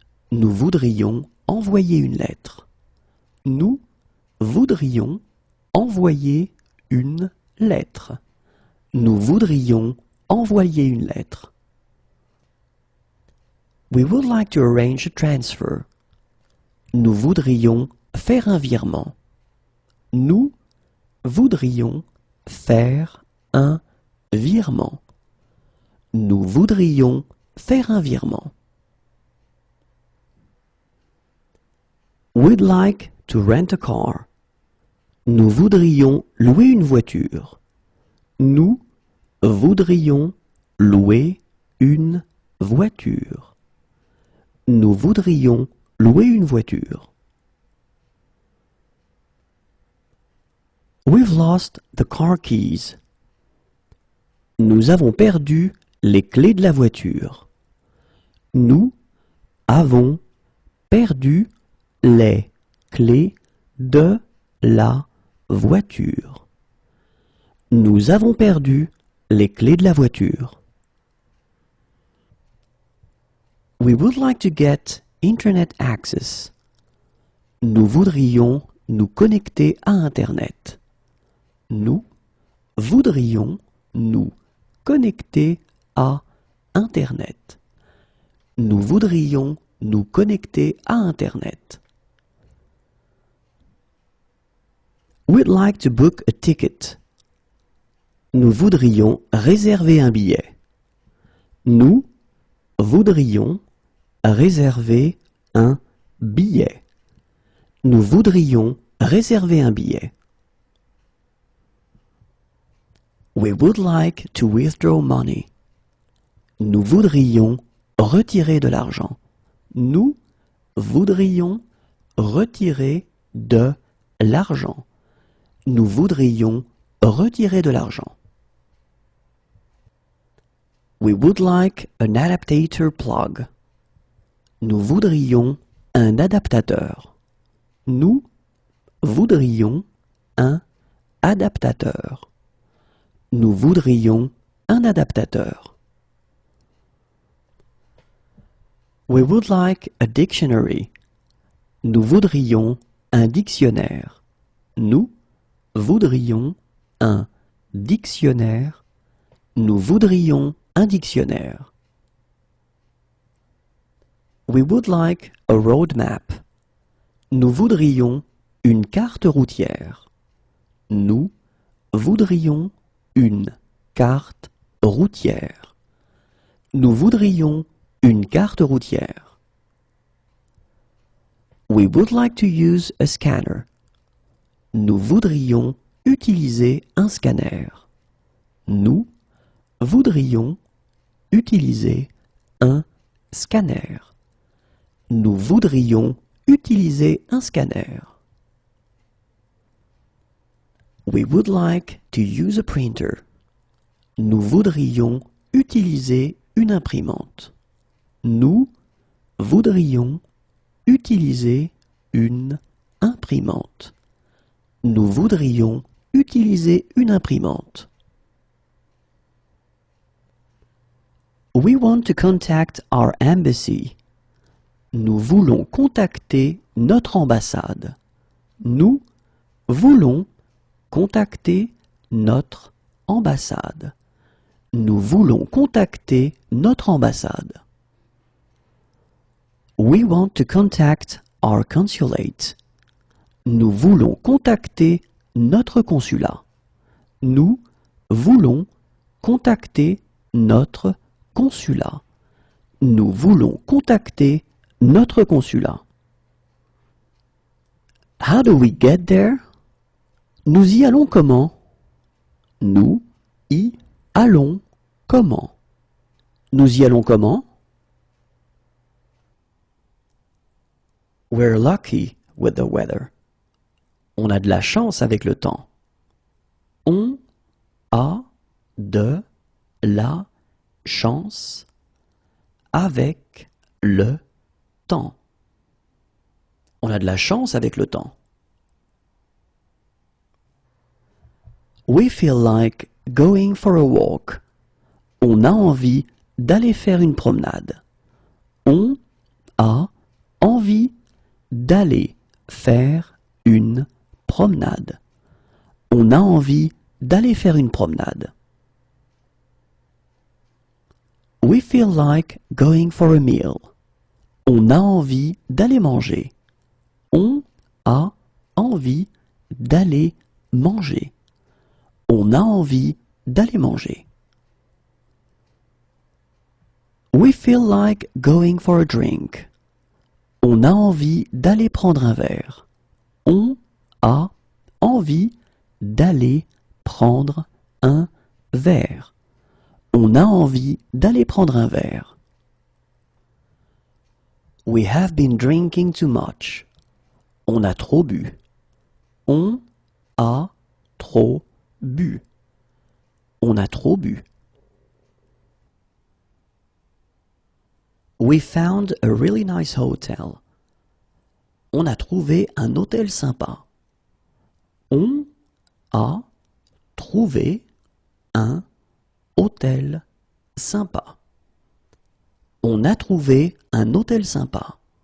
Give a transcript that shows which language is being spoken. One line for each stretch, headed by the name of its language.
French: Nous voudrions envoyer une lettre. Nous voudrions envoyer une lettre. Nous voudrions envoyer une lettre.
English: We would like to arrange a transfer.
French: Nous voudrions faire un virement. Nous voudrions faire un virement. Nous voudrions faire un virement.
English: We'd like to rent a car.
French: Nous voudrions louer une voiture. Nous voudrions louer une voiture. Nous voudrions louer une voiture.
English: We've lost the car keys.
French: Nous avons perdu les clés de la voiture. Nous avons perdu les clés de la voiture. Nous avons perdu les clés de la voiture.
English: We would like to get Internet access.
French: Nous voudrions nous connecter à Internet. Nous voudrions nous connecter à Internet. Nous voudrions nous connecter à Internet.
English: We'd like to book a ticket.
French: Nous voudrions réserver un billet. Nous voudrions réserver un billet. Nous voudrions réserver un billet.
English: We would like to withdraw money.
French: Nous voudrions retirer de l'argent. Nous voudrions retirer de l'argent. Nous voudrions retirer de l'argent.
English: We would like an adaptator plug.
French: Nous voudrions un adaptateur. Nous voudrions un adaptateur. Nous voudrions un adaptateur.
English: We would like a dictionary.
French: Nous voudrions un dictionnaire. Nous voudrions un dictionnaire. Nous voudrions un dictionnaire.
English: We would like a road map.
French: Nous voudrions une carte routière. Nous voudrions une carte routière. Nous voudrions une carte routière.
English: We would like to use a scanner.
French: Nous voudrions utiliser un scanner. Nous voudrions utiliser un scanner. Nous voudrions utiliser un scanner.
English: We would like to use a printer.
French: Nous voudrions utiliser une imprimante. Nous voudrions utiliser une imprimante. Nous voudrions utiliser une imprimante.
English: We want to contact our embassy.
French: Nous voulons contacter notre ambassade. Nous voulons contacter notre ambassade. Nous voulons contacter notre ambassade.
English: We want to contact our consulate.
French: Nous voulons contacter notre consulat. Nous voulons contacter notre consulat. Nous voulons contacter notre consulat.
English: How do we get there?
French: Nous y allons comment? Nous y allons comment? Nous y allons comment?
English: We're lucky with the weather.
French: On a de la chance avec le temps. On a de la chance avec le temps. On a de la chance avec le temps.
English: We feel like going for a walk.
French: On a envie d'aller faire une promenade. On a envie d'aller faire une promenade. On a envie d'aller faire une promenade.
English: We feel like going for a meal.
French: On a envie d'aller manger. On a envie d'aller manger. On a envie d'aller manger.
English: We feel like going for a drink.
French: On a envie d'aller prendre un verre. On a envie d'aller prendre un verre. On a envie d'aller prendre un verre.
English: We have been drinking too much.
French: On a trop bu. On a trop bu. On a trop bu.
English: We found a really nice hotel.
French: On a trouvé un hôtel sympa. On a trouvé un hôtel sympa. On a trouvé un hôtel sympa.